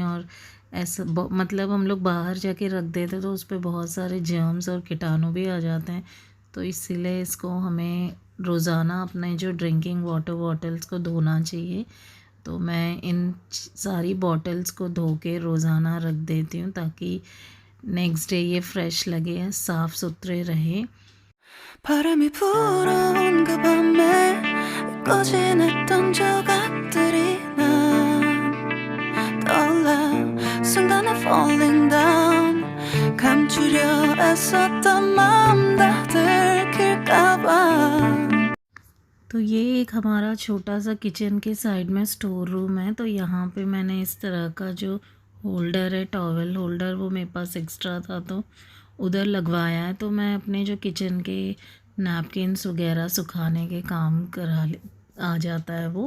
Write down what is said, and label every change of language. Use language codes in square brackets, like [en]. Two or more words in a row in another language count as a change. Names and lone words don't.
[hi] और ऐसा मतलब हम लोग बाहर जाके रख देते तो उस पर बहुत सारे जर्म्स और कीटाणु भी आ जाते हैं। तो इसीलिए इसको हमें रोज़ाना अपने जो [en] drinking water bottles [hi] को धोना चाहिए। तो मैं इन सारी बॉटल्स को धो के रोज़ाना रख देती हूँ ताकि [en] next day [hi] ये फ्रेश लगे, साफ़ सुथरे रहे। [ko] 바람이 불어온 그 밤에 꺼진했던 조각들이 난 떠올라 순간에 [en] falling down [ko] 감추려 애썼던 마음 다 들킬까봐। [hi] तो ये एक हमारा छोटा सा किचन के साइड में [en] store room [hi] है। तो यहाँ पे मैंने इस तरह का जो होल्डर है, [en] towel holder, [hi] वो मेरे पास एक्स्ट्रा था तो उधर लगवाया है। तो मैं अपने जो किचन के नैपकिन्स वगैरह सुखाने के काम आ जाता है वो।